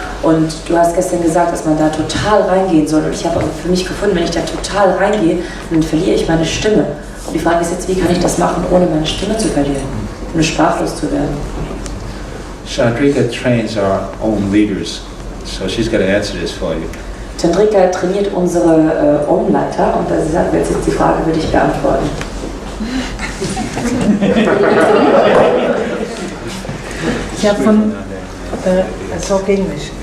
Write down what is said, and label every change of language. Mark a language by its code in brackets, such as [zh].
[de] Und du hast gestern gesagt, dass man da total reingehen soll. Und ich habe für mich gefunden, wenn ich da total reingehe, dann verliere ich meine Stimme. Und die Frage ist jetzt, wie kann ich das machen, ohne meine Stimme zu verlieren, ohne sprachlos zu werden? [en] Chandrika trains our own leaders, so she's got to answer this for you. [de] Chandrika trainiert unsere Om-Leiter und sie sagt, jetzt die Frage würde ich beantworten. Ich habe von [en] I talk English.